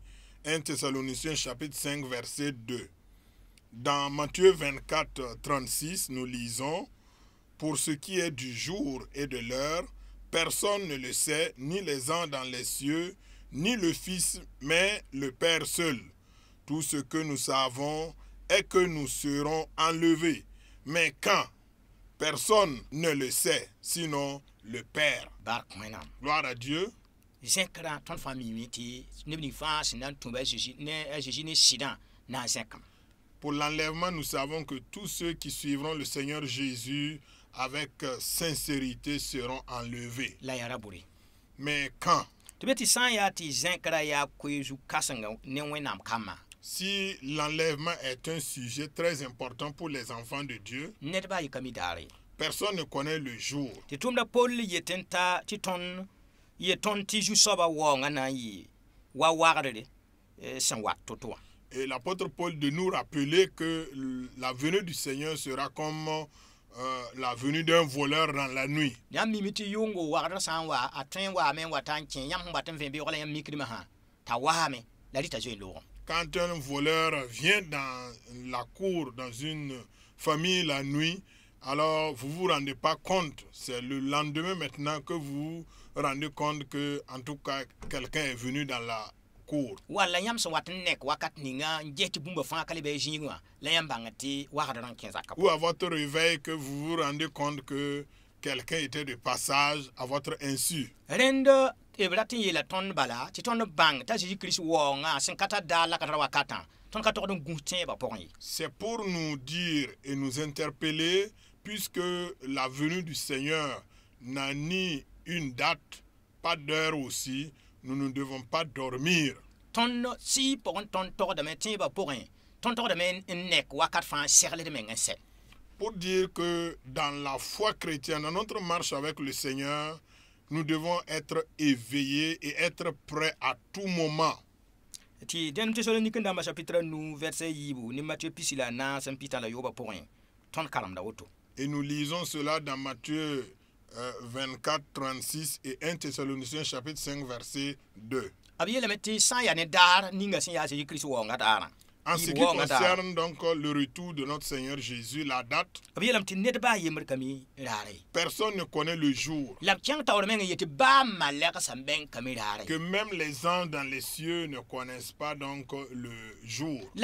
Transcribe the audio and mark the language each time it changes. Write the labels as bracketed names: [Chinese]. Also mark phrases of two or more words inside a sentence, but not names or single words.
[French] 1 Thessaloniciens chapitre 5 verset 2. Dans Matthieu 24, 36, nous lisons « Pour ce qui est du jour et de l'heure, personne ne le sait, ni les anges dans les cieux, ni le Fils, mais le Père seul. Tout ce que nous savons est que nous serons enlevés. Mais quand? Personne ne le sait, sinon le Père. » Gloire à Dieu. [Mossi] zẽkra tõnd fãa miime tɩ neb ning fãa sẽn na n tũba a Jésus ne sɩdã na n zẽkame. [French] Pour l'enlèvement, nous savons que tous ceux qui suivront le Seigneur Jésus avec sincérité seront enlevés. [Mossi] La ya ra bʋre. [French] Mais quand? [Mossi] Tɩ be tɩ sã n yaa tɩ zẽkra yaa koeezu kãsenga ne wẽnnaam kambã. [French] Si l'enlèvement est un sujet très important pour les enfants de Dieu, [Mossi] ned baa yɩ ka mi daare. [French] personne ne connaît le jour. [Mossi] Tɩ tʋmda Paul yet n ta tɩ tõnd yɩ tõnd tɩ zu-soabã waoongã na n yɩ wa wagdre sẽn wat to-to wã. [French] Et l'apôtre Paul de nous rappeler que la venue du Seigneur sera comme la venue d'un voleur dans la nuit. [Mossi] Yãmb mime tɩ yʋngo wagdr sã n wa a tõe n waame n wa ta n kẽ yãmb sẽn bat n vẽ beoog la yãmb mikdmã sã t'a waame la rɩta zoe loogem. [French] Quand un voleur vient dans la cour, dans une famille la nuit, alors vous vous rendez pas compte. C'est le lendemain maintenant que vous vous rendez compte que, en tout cas, quelqu'un est venu dans la cour. [Mossi] Wala yãmb sẽn wat n nek wakat ninga n ges tɩ bũmba fãa ka le bɩ zĩig wã la yãmb bãng tɩ wagdr n kẽ zakã. [French] Ou à votre réveil que vous vous rendez compte que quelqu'un était de passage à votre insu. [Mossi] Rẽnd b rat n yeela tõnd bala tɩ tõnd bãng t'a Jésus-Kirist waoongã sẽn ka tar daar la ka tar wakatã tõnd ka togd n gũs tẽebã pʋgẽ ye. [French] C'est pour nous dire et nous interpeller, puisque la venue du Seigneur n'a ni une date, pas d'heure aussi, nous ne devons pas dormir. [Mossi] Tõnd sɩ pʋgẽ tõnd togdame tẽebã pʋgẽ tõnd togdame n nek wakat fãa segld meng n sɛ. [French] Pour dire que dans la foi chrétienne, dans notre marche avec le Seigneur, nous devons être éveillés et être prêts à tout moment. [Mossi] Tɩ dẽn Thessalonique dãmbã [French] chapitre 9 verset [Mossi] yiibu ne Matthieu pisi la naas n pita la yoobã pʋgẽ tõnd karemda woto. [French] Et nous lisons cela dans Matthieu 24, 36 et 1 Thessaloniciens chapitre 5 verset 2. [Mossi] B yeelame tɩ sã n yaa ne daar ninga sẽn yaa Jésus-Kirist waoongã daarã. [French] En ce qui concerne donc le retour de notre Seigneur Jésus, la date, personne ne connaît le jour. Que même les anges dans les cieux ne connaissent pas donc le jour.